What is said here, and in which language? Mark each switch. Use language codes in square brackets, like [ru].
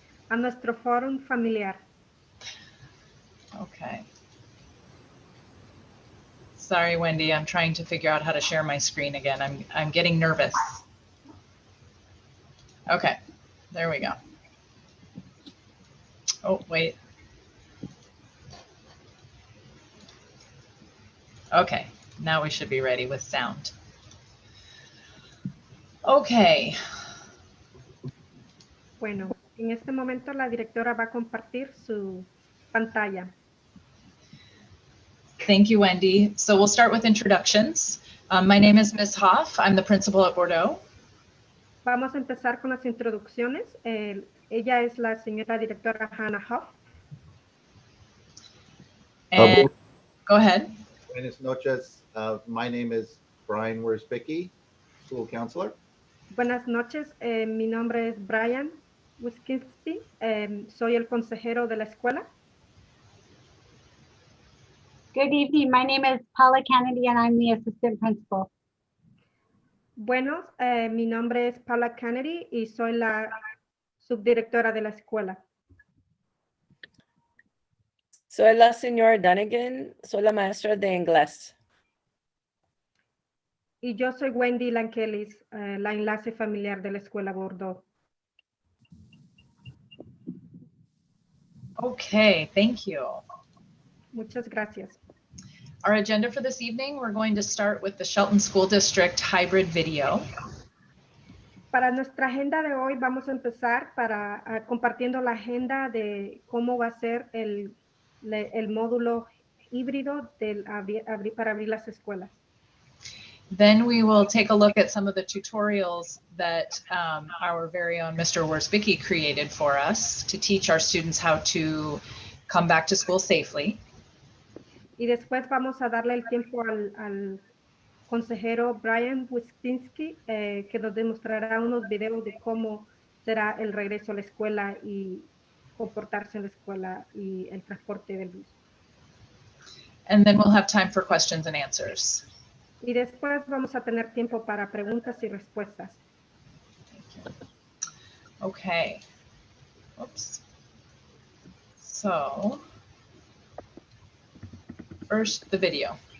[es] a nuestro foro familiar. [en] Okay. Sorry, Wendy, I'm trying to figure out how to share my screen again. I'm getting nervous. Okay, there we go. Oh, wait. Okay, now we should be ready with sound. Okay. [es] Bueno, en este momento la directora va a compartir su pantalla. [en] Thank you, Wendy. So we'll start with introductions. My name is Ms. Hoff. I'm the principal at Bordeaux. [es] Vamos a empezar con las introducciones. Ella es la señora directora Hannah Hoff. [en] And go ahead. [es] Buenas noches. [en] My name is Brian Wersbicki, school counselor. [es] Buenas noches. Mi nombre es Brian Wiskinski. Soy el consejero de la escuela. [en] Good evening. My name is Paula Kennedy and I'm the assistant principal. [es] Buenos, mi nombre es Paula Kennedy y soy la subdirectora de la escuela. Soy la señora Dunnigan, soy la maestra de inglés. Y yo soy Wendy Lankelis, la enlace familiar de la escuela Bordeaux. [en] Okay, thank you. [es] Muchas gracias. [en] Our agenda for this evening, we're going to start with the Shelton School District hybrid video. [es] Para nuestra agenda de hoy vamos a empezar compartiendo la agenda de cómo va a ser el módulo híbrido para abrir las escuelas. [en] Then we will take a look at some of the tutorials that our very own Mr. Worsbicky created for us to teach our students how to come back to school safely. [es] Y después vamos a darle el tiempo al consejero Brian Wiskinski, que nos demostrará unos videos de cómo será el regreso a la escuela y comportarse en la escuela y el transporte del bus. [en] And then we'll have time for questions and answers. [es] Y después vamos a tener tiempo para preguntas y respuestas. [en] Okay. Oops. So, first, the video.